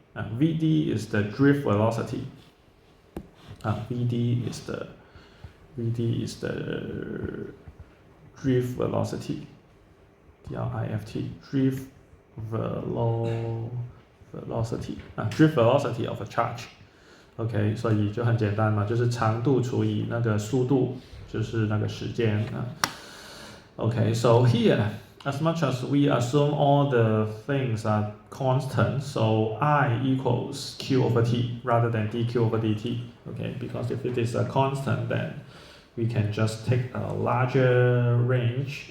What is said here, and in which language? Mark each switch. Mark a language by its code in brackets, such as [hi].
[en] Vd is the drift velocity. Vd is the drift velocity. DRIFT, drift velocity. Drift velocity of a charge. [zh] OK， 所以就很简单嘛，就是长度除以那个速度，就是那个时间啊。 [en] OK, so here, as much as we assume all the things are constant, so I equals Q over T rather than dQ over dt. Okay, because if it is a constant, then we can just take a larger range.